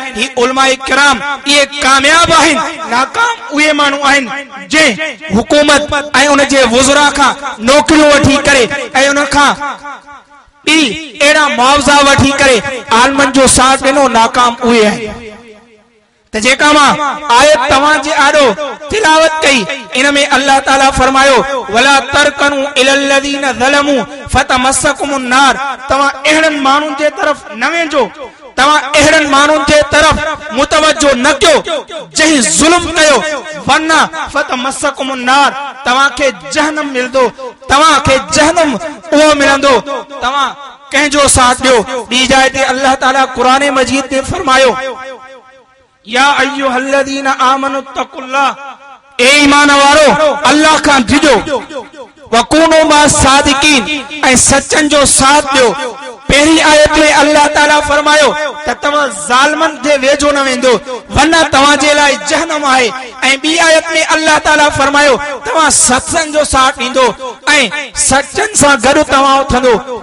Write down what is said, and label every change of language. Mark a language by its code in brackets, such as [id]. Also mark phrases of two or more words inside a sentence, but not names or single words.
[sd] ही उलमाए किराम इहे कामयाब आहिनि, नाकाम उहे माण्हू आहिनि जंहिं हुकूमत ऐं उन जे वुज़रा खां नौकरियूं वठी करे ऐं उन खां ॿी अहिड़ा मुआवज़ा वठी करे आलमनि जो साथ ॾिनो, नाकाम उहे आहिनि। त जेका मां आयत तव्हां जे आॾो तिलावत कई, इन में अल्लाह ताला फरमायो [ar] ولا تركنوا إلى الذين ظلموا فتمسكم النار. [sd] तव्हां अहिड़नि माण्हुनि जे तरफ़ न वेंजो, तव्हां अहिड़नि माण्हुनि जे तरफ़ मुतवजो न कयो जंहिं ज़ुल्म कयो, वरना [ar] فتمسكم النار, [sd] तव्हां खे जहन्नम मिलंदो, तव्हां खे जहन्नम उहो मिलंदो। तव्हां कंहिंजो साथ ॾियो। ॿी जाइ ते अल्लाह ताला क़ुरान मजीद में फरमायो [ar] يا أيها الذين آمنوا اتقوا الله, [sd] ए ईमान वारो अल्लाह खां डिजो, [ar] وكونوا مع الصادقين, [sd] ऐं सचन जो साथ ॾियो। पहिरीं आयत में अल्लाह ताला फरमायो त तव्हां ज़ालिमनि जे वेझो न वेंदो, वरना तव्हां जे लाइ जहन्नम आहे। ऐं ॿी आयत में अल्लाह ताला फरमायो तव्हां सचन जो साथ ॾींदो ऐं सचन सां गॾु तव्हां उथंदो।